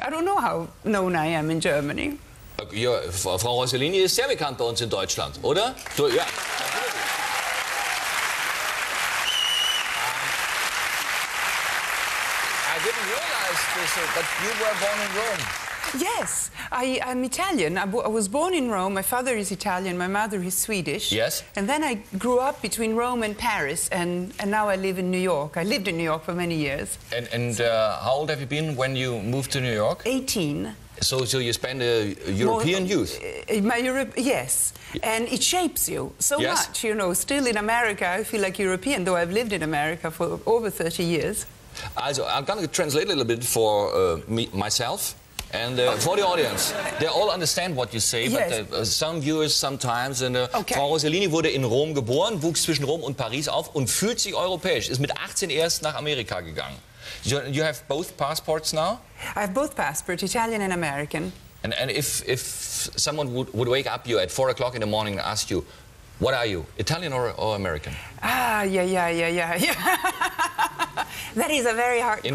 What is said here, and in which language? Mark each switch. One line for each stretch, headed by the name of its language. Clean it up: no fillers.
English: I don't know how known I am in Germany.
German: Ja, Frau Rossellini ist sehr bekannt bei uns in Deutschland, oder?
English: So, ja. I didn't realize this, but you were born in Rome. Yes, I'm Italian. I was born in Rome. My father is Italian, my mother is Swedish. Yes. And then I grew up between Rome and Paris, and now I live in New York. I lived in New York for many years. And how old have you been when you moved to New York? 18. So you spent a European youth? Yes, and it shapes you so Yes. much, you know. Still in America, I feel like European, though I've lived in America for over 30 years. Also, I'm going to translate a little bit for myself and for the audience. They all understand what you say, Yes. but some viewers sometimes. And, Okay.
German: Frau Rossellini wurde in Rom geboren, wuchs zwischen Rom und Paris auf und fühlt sich europäisch. Ist mit 18 erst nach Amerika gegangen.
English: You have both passports now? I have both passports, Italian and American. And if someone would wake up you at 4 o'clock in the morning and ask you, what are you, Italian or American? Ah, yeah. That is a very hard question.